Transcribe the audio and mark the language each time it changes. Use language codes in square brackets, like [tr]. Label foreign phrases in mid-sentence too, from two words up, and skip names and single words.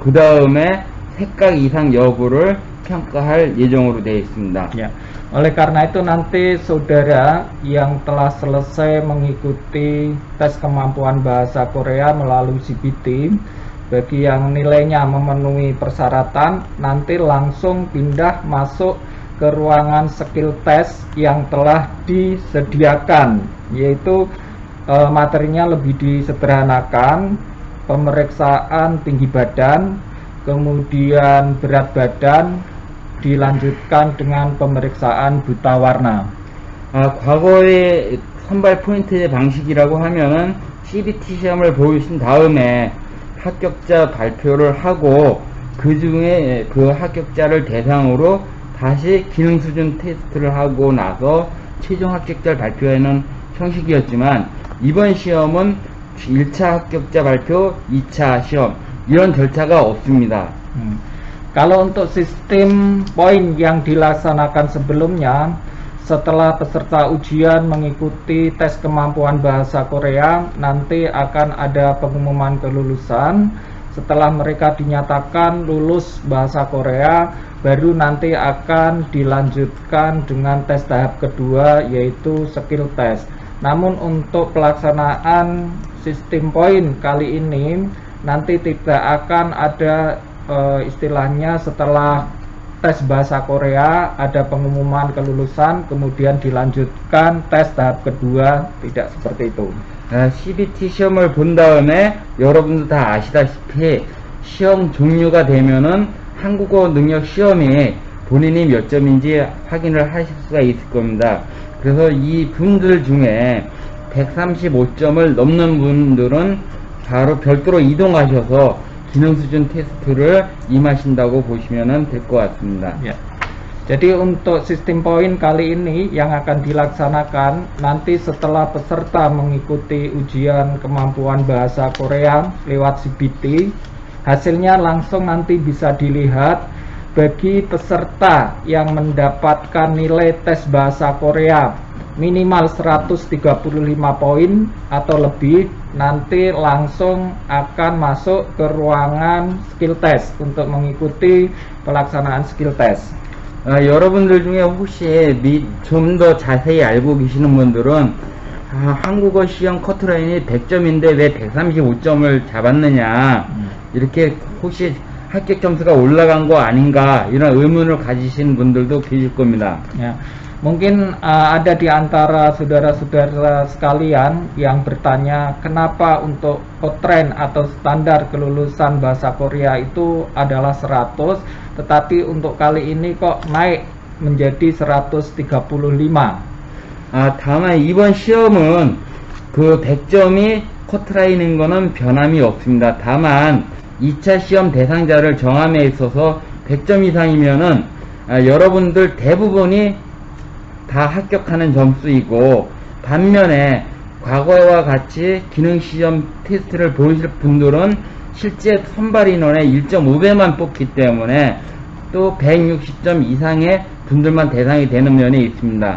[ko] 그 다음에 색각 이상 여부를 평가할 예정으로 되어 있습니다. [id] Ya, oleh karena itu nanti saudara yang telah selesai mengikuti tes kemampuan bahasa Korea melalui CBT, bagi yang nilainya memenuhi persyaratan, nanti langsung pindah masuk ke ruangan [en] skill test [id] yang telah disediakan, yaitu materinya lebih disederhanakan, pemeriksaan tinggi badan, kemudian berat badan, dilanjutkan dengan pemeriksaan buta warna. [ko] 과거의 선발 포인트 방식이라고 하면은 CBT 시험을 보신 다음에 합격자 발표를 하고 그 중에 그 합격자를 대상으로 다시 기능 수준 테스트를 하고 나서 최종 합격자를 발표하는 형식이었지만 이번 시험은 1차 합격자 발표, 2차 시험 이런 절차가 없습니다. [id] Kalau untuk sistem poin yang dilaksanakan sebelumnya, setelah peserta ujian mengikuti tes kemampuan bahasa Korea, nanti akan ada pengumuman kelulusan. Setelah mereka dinyatakan lulus bahasa Korea, baru nanti akan dilanjutkan dengan tes tahap kedua, yaitu [en] skill test. [id] Namun untuk pelaksanaan sistem poin kali ini nanti tidak akan ada istilahnya setelah tes bahasa Korea ada pengumuman kelulusan kemudian dilanjutkan tes tahap kedua, tidak seperti itu. [ko] CBT 시험을 본 다음에 여러분도 다 아시다시피 시험 종료가 되면은 한국어 능력 시험이 본인이 몇 점인지 확인을 하실 수가 있을 겁니다. 그래서 이 분들 중에 135점을 넘는 분들은 바로 별도로 이동하셔서 기능 수준 테스트를 임하신다고 보시면 될 것 같습니다. [id] Ya. Jadi untuk sistem poin kali ini yang akan dilaksanakan nanti setelah peserta mengikuti ujian kemampuan bahasa Korea lewat CBT, hasilnya langsung nanti bisa dilihat. Bagi peserta yang mendapatkan nilai tes bahasa Korea minimal 135 poin atau lebih, nanti langsung akan masuk ke ruangan [en] skill test [id] untuk mengikuti pelaksanaan [en] skill test. [ko] 여러분들 중에 혹시 좀 더 자세히 알고 계시는 분들은 한국어 시험 커트라인이 100점인데 왜 135점을 잡았느냐, 이렇게 혹시 합격 점수가 올라간 거 아닌가 이런 의문을 가지신 분들도 계실 겁니다. [id] Ya, mungkin ada di antara saudara-saudara sekalian yang bertanya kenapa untuk Cotran atau standar kelulusan bahasa Korea itu adalah 100, tetapi untuk kali ini kok naik menjadi 135. [ko] 다만 이번 시험은 그 100점이 커트라인인 거는 변함이 없습니다. 다만 2차 시험 대상자를 정함에 있어서 100점 이상이면은 여러분들 대부분이 다 합격하는 점수이고, 반면에 과거와 같이 기능시험 테스트를 보실 분들은 실제 선발 인원의 1.5배만 뽑기 때문에 또 160점 이상의 분들만 대상이 되는 면이 있습니다.